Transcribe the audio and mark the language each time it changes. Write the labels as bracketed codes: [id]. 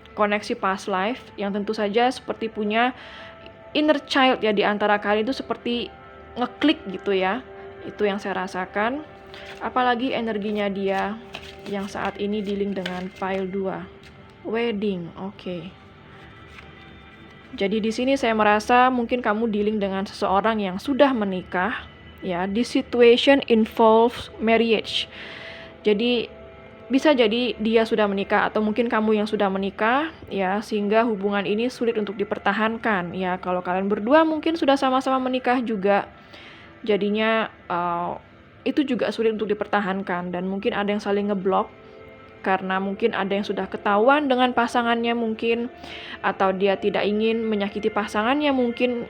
[id] koneksi [en] past life [id] yang tentu saja seperti punya [en] inner child [id] ya di antara kalian, itu seperti ngeklik gitu ya. Itu yang saya rasakan. Apalagi energinya dia yang saat ini dealing dengan pile 2. Wedding, oke. Jadi di sini saya merasa mungkin kamu dealing dengan seseorang yang sudah menikah ya. [en] This situation involves marriage. [id] Jadi bisa jadi dia sudah menikah atau mungkin kamu yang sudah menikah ya, sehingga hubungan ini sulit untuk dipertahankan ya. Kalau kalian berdua mungkin sudah sama-sama menikah juga, jadinya itu juga sulit untuk dipertahankan, dan mungkin ada yang saling ngeblok karena mungkin ada yang sudah ketahuan dengan pasangannya mungkin, atau dia tidak ingin menyakiti pasangannya mungkin.